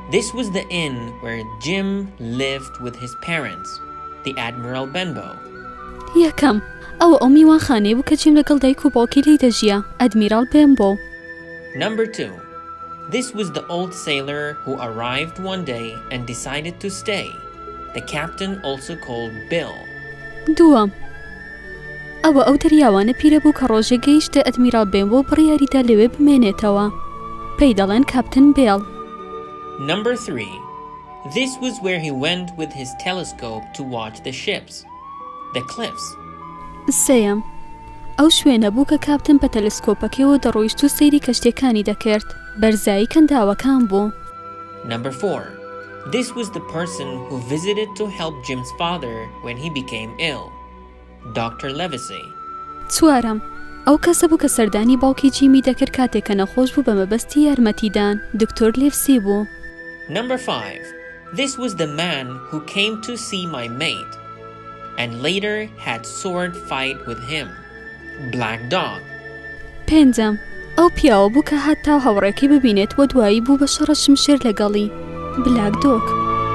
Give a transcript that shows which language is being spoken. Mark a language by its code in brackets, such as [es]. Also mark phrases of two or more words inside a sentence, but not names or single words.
[en] This was the inn where Jim lived with his parents, the Admiral Benbow. [ckb] یەکەم ئەو میوانخانەی بوو کە جیم لەگەڵ دایک و باوکی لی دەژیا ئەدمیرال بێنبۆ. [en] Number 2. This was the old sailor who arrived one day and decided to stay. The captain also called Bill. [ckb] دووەم ئەو دەریاوانە پیرە بوو کە ڕۆژێ گەیشتە ئەدمیرال بێنبۆ بڕیاریدا لەوێ بمێنێتەوە پێی دەڵێن کاپتن بێڵ. [en] Number 3. This was where he went with his telescope to watch the ships. The cliffs. [ckb] سێیەم ئەو شوێنە بوو کە کاپتن بە تەلسکۆپەکەوە دەڕۆیشت و سەیری کەشتەکانی دەکرد بەرزایی کەنداوەکان بوو. [en] Number 4. This was the person who visited to help Jim's father when he became ill. Dr. Livesey. [ckb] چوارەم ئەو کەسە بوو کە سەردانی باوکی جیمی دەکرد کاتێک کە نەخۆش بوو بە مەبەستی یارمەتیدان دکتۆر لیڤسی بوو. [en] Number 5. This was the man who came to see my mate and later had sword fight with him. Black Dog. [ckb] پێنجەم ئەو پیاوە بوو کە هەتا هەوڕێکی ببینێت و دوایی بوو بە شەڕە شمشێر لەگەڵی بلاک دۆگ.